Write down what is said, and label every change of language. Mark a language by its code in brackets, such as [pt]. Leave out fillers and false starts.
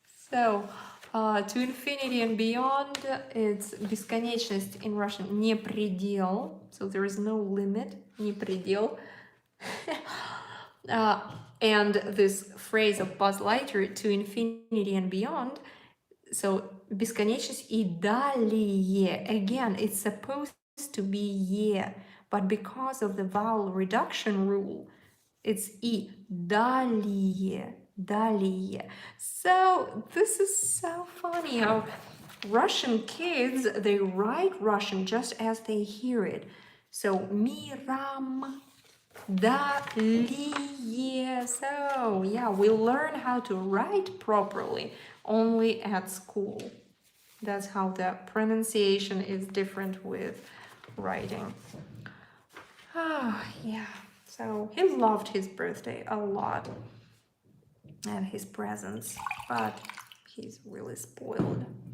[en] So, to infinity and beyond, it's бесконечность in Russian, [ru] не предел. [en] So there is no limit, [ru] не предел. [en] And this phrase of Buzz Lightyear, to infinity and beyond. So, [ru] бесконечность и далее. [en] Again, it's supposed to be ye, but because of the vowel reduction rule, it's [ru] и далее. Далее. [en] So this is so funny how Russian kids, they write Russian just as they hear it. So [ru] мирам, далее. [en] So yeah, we learn how to write properly only at school. That's how the pronunciation is different with writing. Yeah. So he loved his birthday a lot and his presents, but he's really spoiled.